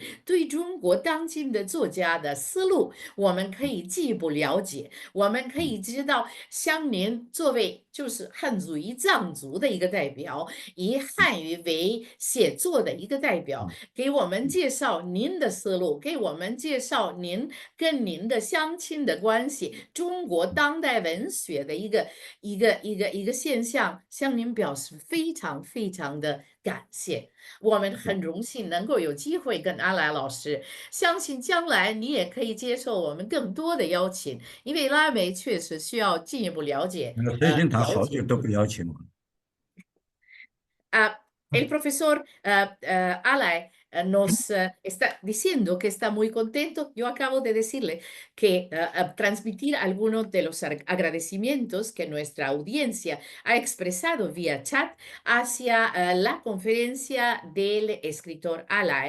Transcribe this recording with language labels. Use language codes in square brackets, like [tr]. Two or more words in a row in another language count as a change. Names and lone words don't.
[zh] 对中国当今的作家的思路，我们可以进一步了解，我们可以知道，像您作为就是汉族与藏族的一个代表，以汉语为写作的一个代表，给我们介绍您的思路，给我们介绍您跟您的乡亲的关系，中国当代文学的一个现象，向您表示非常非常的感谢。我们很荣幸能够有机会跟阿来老师，相信将来你也可以接受我们更多的邀请，因为拉美确实需要进一步了解。最近他好久都不邀请我。 [es] El profesor Alay nos está diciendo que está muy contento. Yo acabo de decirle que transmitir algunos de los agradecimientos que nuestra audiencia ha expresado vía chat hacia la conferencia del escritor Alay.